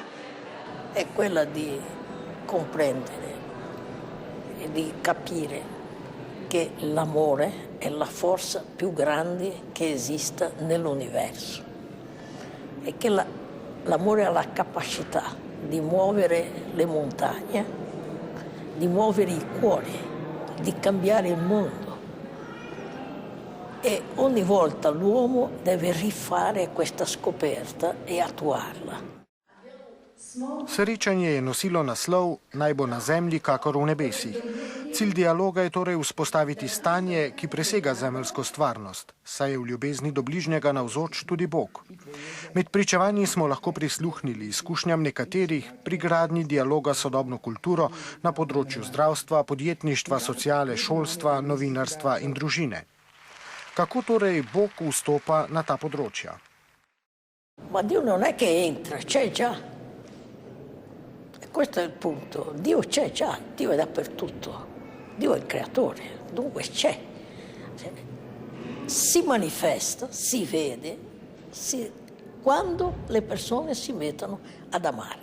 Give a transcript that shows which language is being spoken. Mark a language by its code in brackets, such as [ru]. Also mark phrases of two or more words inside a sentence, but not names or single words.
[it] È quella di comprendere e di capire che l'amore è la forza più grande che esista nell'universo e che l'amore ha la capacità di muovere le montagne, di muovere i cuori, di cambiare il mondo. E ogni volta l'uomo deve rifare questa scoperta e attuarla. [sl] Srečanje je nosilo naslov Naj bo na zemlji kakor v nebesih. Cilj dialoga je torej vzpostaviti stanje, ki presega zemeljsko stvarnost, saj je v ljubezni do bližnjega navzoč tudi Bog. Med pričevanji smo lahko prisluhnili izkušnjam nekaterih pri gradnji dialoga s sodobno kulturo na področju zdravstva, podjetništva, sociale, šolstva, novinarstva in družine. Kako torej Bog vstopa na ta področja? [it] Ma Dio non è che entra, c'è già. Questo è il punto. Dio c'è già, Dio è dappertutto. Dio è il creatore, dunque c'è. Si manifesta, si vede, quando le persone si mettono ad amare.